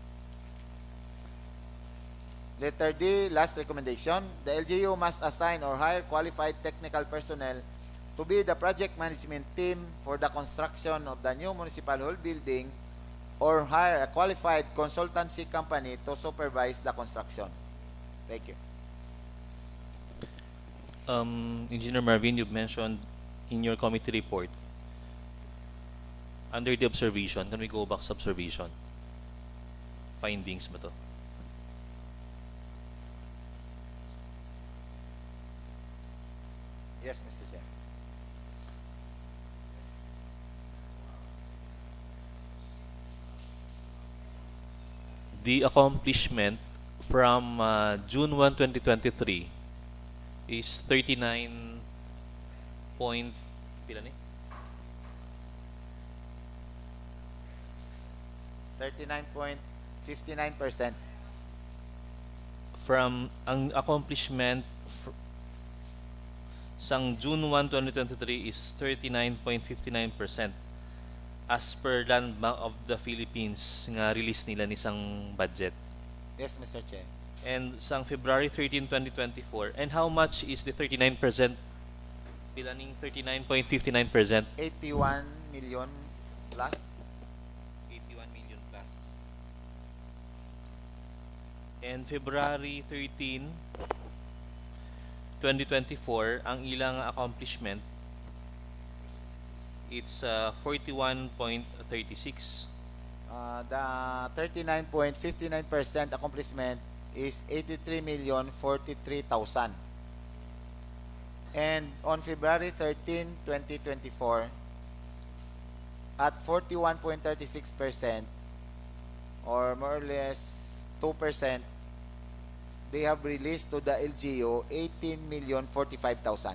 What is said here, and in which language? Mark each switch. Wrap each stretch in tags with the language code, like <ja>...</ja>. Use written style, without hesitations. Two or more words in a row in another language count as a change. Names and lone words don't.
<en>Letter D, last recommendation, the LGU must assign or hire qualified technical personnel to be the project management team for the construction of the new municipal hall building, or hire a qualified consultancy company to supervise the construction. Thank you. Engineer Marvin, you've mentioned in your committee report, under the observation, can we go back sa observation?</en> <hil>Findings ba to?</hil> <en>Yes, Mr. Chair. The accomplishment from June 1, 2023 is 39 point,</en> <hil>pila ni?</hil> <en>39 point 59%.</en> <hil>From ang accomplishment sang June 1, 2023 is 39.59%</hil> <en>as per</en> <hil>Land Bank of the Philippines nga release nila ni sang budget.</hil> <en>Yes, Mr. Chair. And sang February 13, 2024. And how much is the 39%?</en> <hil>Pila ning 39.59%?</hil> <en>81 million plus. 81 million plus. And February 13, 2024,</en> <hil>ang ilang</hil> <en>accomplishment, it's 41.36. The 39.59% accomplishment is 83,043,000. And on February 13, 2024, at 41.36%, or more or less 2%, they have released to the LGU 18,045,000.</en>